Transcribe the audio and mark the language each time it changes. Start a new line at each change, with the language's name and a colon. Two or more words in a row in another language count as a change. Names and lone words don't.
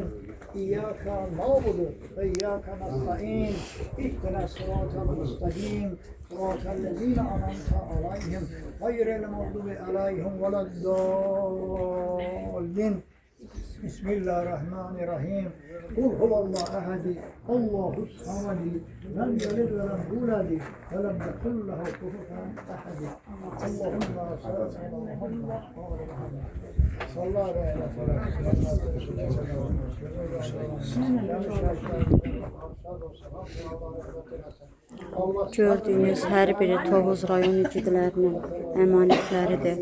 Arabic: إياك نعبد وإياك نستعين. اهدنا الصراط المستقيم صراط الذين أنعمت عليهم. غير المغضوب عليهم ولا الضالين. بسم الله الرحمن الرحيم. قل هو الله أحد الله الصمد. لم يلد ولم يولد ولم يكن له كفوا أحد. اللهم صل على محمد صلى الله عليه وسلم.
Azerbaijani: Gördüyünüz hər biri Tovuz rayon igidlərinin əmanətləridir.